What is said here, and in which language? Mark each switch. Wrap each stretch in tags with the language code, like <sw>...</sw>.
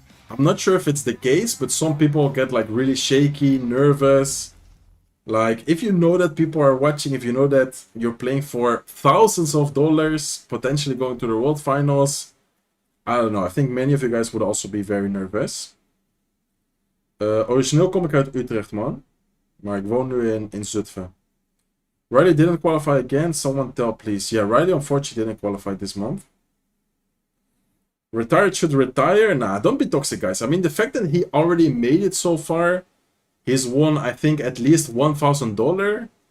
<en>I'm not sure if it's the case, but some people get like really shaky, nervous. Like, if you know that people are watching, if you know that you're playing for thousands of dollars, potentially going to the World Finals, I don't know. I think many of you guys would also be very nervous.</en> <nl>Origineel kom ik uit Utrecht, man. Maar ik woon nu in Zutphen.</nl> <en>Riley didn't qualify again. Someone tell, please. Yeah, Riley unfortunately didn't qualify this month. Retired should retire? Nah, don't be toxic, guys. I mean, the fact that he already made it so far, he's won, I think, at least $1,000.</en>